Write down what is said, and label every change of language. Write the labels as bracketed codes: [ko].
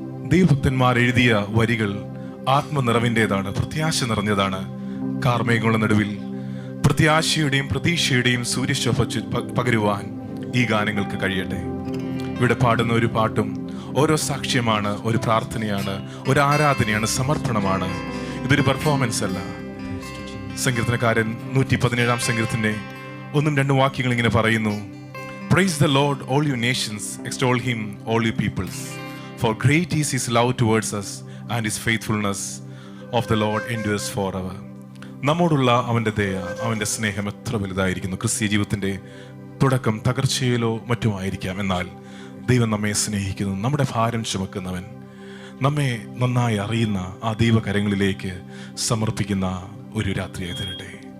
[ml] ദൈവഭക്തന്മാർ എഴുതിയ വരികൾ ആത്മനിറവിൻ്റെതാണ്, പ്രത്യാശ നിറഞ്ഞതാണ്. കാർമേഘങ്ങളുടെ നടുവിൽ പ്രത്യാശയുടെയും പ്രതീക്ഷയുടെയും സൂര്യശോഭ പകരുവാൻ ഈ ഗാനങ്ങൾക്ക് കഴിയട്ടെ. ഇവിടെ പാടുന്ന ഒരു പാട്ടും ഓരോ സാക്ഷ്യമാണ്, ഒരു പ്രാർത്ഥനയാണ്, ഒരു ആരാധനയാണ്, സമർപ്പണമാണ്. ഇതൊരു പെർഫോമൻസ് അല്ല. സങ്കീർത്തനക്കാരൻ 117 സങ്കീർത്തന്റെ 1-2 വാക്യങ്ങൾ ഇങ്ങനെ പറയുന്നു: [en] Praise the Lord, all you nations, extol him, all you peoples. For great is his love towards us, and his faithfulness of the Lord endures forever. [ml] നമ്മോടുള്ള അവൻ്റെ ദയ, അവൻ്റെ സ്നേഹം എത്ര വലുതായിരിക്കുന്നു. ക്രിസ്തീയ ജീവിതത്തിൻ്റെ തുടക്കം തകർച്ചയിലോ മറ്റുമായിരിക്കാം, എന്നാൽ ദൈവം നമ്മെ സ്നേഹിക്കുന്നു. നമ്മുടെ ഭാരം ചുമക്കുന്നവൻ, നമ്മെ നന്നായി അറിയുന്ന ആ ദൈവകരങ്ങളിലേക്ക് സമർപ്പിക്കുന്ന ഒരു രാത്രിയായി തരട്ടെ.